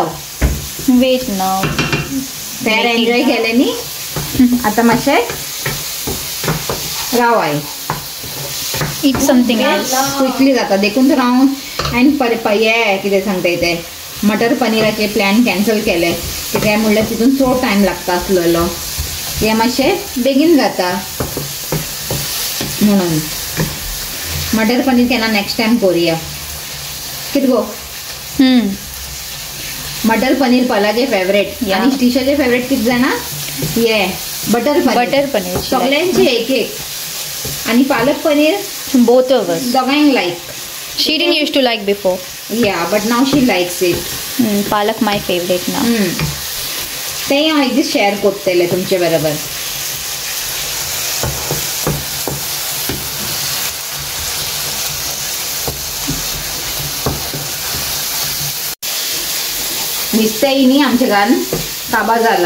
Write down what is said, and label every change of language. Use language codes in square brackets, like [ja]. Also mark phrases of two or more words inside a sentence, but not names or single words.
[en] wait now [kok] फेर एन्जॉय केले न्ही. आता मातशें राव आहे [en] eat something else [kok] क्विकली जाता देखून. तर हांवें हे कितें सांगता ते मटर पनीराचे प्लॅन कॅन्सल केले. कित्याक म्हणल्यार तितून चड टायम लागता आसलेलो. हे मातशें बेगीन जाता म्हणून मटर पनीर केन्ना [en] next time [kok] करुया. कितें गो मटर पनीर पलाचे फेवरेट आनी स्टिशाचे फेवरेट कितें जाणा, हे बटर पनीर सगळ्यांचे एक एक. आनी पालक पनीर [en] both of us [kok] दोगांयक लायक. [en] she didn't used to like before, yeah, but now she likes it. palak my favorite now. [kok] तें हांव एक दीस शेअर करतले तुमचे बरोबर. नुस्तेंय न्ही आमचे घरान काबार जाला.